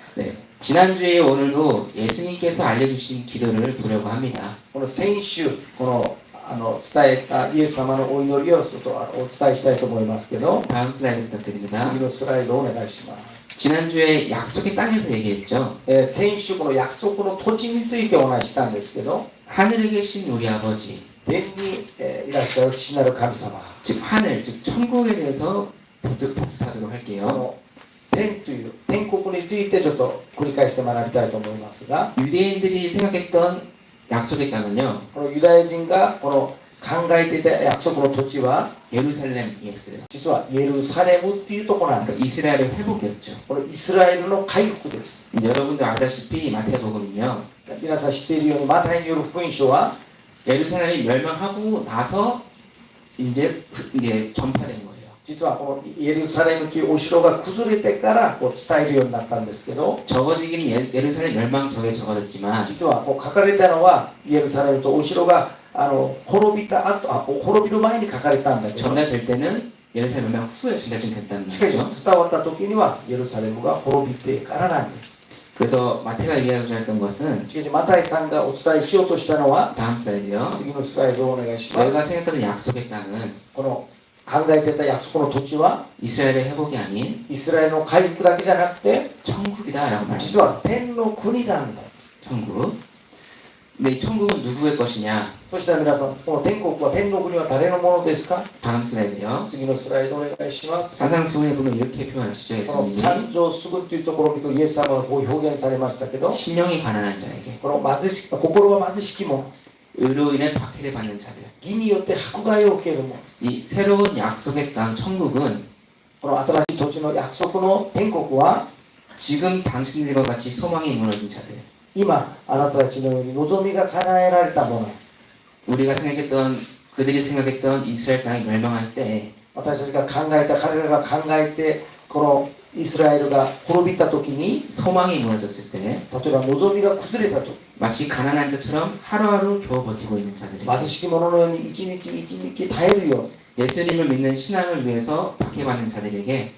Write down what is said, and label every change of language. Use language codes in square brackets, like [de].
[ko] 네, 지난주에 오늘도 예수님께서 알려주신 기도를 보려고 합니다. [ja] この先週この伝えたイエス様のお祈りをちょっとお伝えしたいと思いますけど、 [ko] 다음 슬라이드 부탁드립니다. [ja] 次のスライドをお願いします。 [ko] 지난주에 약속의 땅에서 얘기했죠. [ja] 先週この約束の土地についてお話ししたんですけど、 [ko] 하늘에 계신 우리 아버지, [ja] 天にいらっしゃる父なる神様、 [ko] 즉 하늘, 즉 천국에 대해서 복습하도록 할게요. [ja] 天という天国についてちょっと繰り返して学びたいと思いますが、 [ko] 유대인들이 생각했던 약속의 땅은요, [ja] このユダヤ人がこの考えていた約束の土地は [ko] 예루살렘이었어요. [ja] 実はイエルサレムっていうところなんで [ko] 그러니까 [ja] す。 [ko] 이스라엘의 회복이었죠. [ja] このイスラエルの回復です。 [ko] 여러분도 아다시피 마태복음은요, [ja] 皆さん知っているようにマタイによる福音書は [ko] 예루살렘이 멸망하고 나서 이제 전파된 거예요. [ja] 実はこのイエルサレムというお城が崩れてからこう伝えるようになったんですけど、 [ko] 적어지기는 예루살렘 멸망적에 적어졌지만 [ja] 実はこう書かれたのはイエルサレムとお城が滅びた後、滅びる前に書かれたんだけど、 [ko] 전달될 때는 예루살렘 멸망 후에 전달이 됐다는 [ja] しかし [ko] 거죠. [ja] 伝わった時にはイエルサレムが滅びてからなんです。 [ko] 그래서 마태가 얘기하였던 것은 [ja] しかしマタイさんがお伝えしようとしたのは [ko] 다음 슬라이드요. [ja] 次のスライドをお願いします。 [ko] 너희가 생각하던 약속의 땅은 [ja] この考えてた約束の土地は [ko] 이스라엘의 회복이 아닌 [ja] イスラエルの回復だけじゃなくて [ko] 천국이다라고 [ja] 実 [ko] 말합니다. [ja] は天の国なんだ。 [ko] 천국. 근데 이 천국은 누구의 것이냐? [ja] そしたら皆さん、この天国は天の国は誰のものですか？ [ko] 다음 슬라이드요. [ja] 次のスライドお願いします。 [ko] 사상수훈에 보면 이렇게 표현하시죠. [ja] この [ko] 예수님이 [ja] 三条すぐというところを見るとイエス様がこう表現されましたけど、 [ko] 심령이 가난한 자에게 [ja] この貧し心は貧しき者、 [ko] 의로 인해 박해를 받는 자들. [ja] 義によって迫害を受ける者、 [ko] 이 새로운 약속의 땅 천국은 [ja] この新しい土地の約束の天国は [ko] 지금 당신들과 같이 소망이 무너진 자들. [ja] 今あなたたちのように望みが叶えられたもの、 [ko] 우리가 생각했던 그들이 생각했던 이스라엘 땅이 멸망할 때 [ja] 私たちが考えた彼らが考えてこのイスラエルが滅びた時に、 [ko] 소망이 무너졌을 때 [ja] 例えば望みが崩れた時、 [ko] 마치 가난한 자처럼 하루하루 겨우 버티고 있는 자들이 [ja] 貧しき者のように一日一日耐えるように、 [ko] 예수님을 믿는 신앙을 위해서 박해받는 자들에게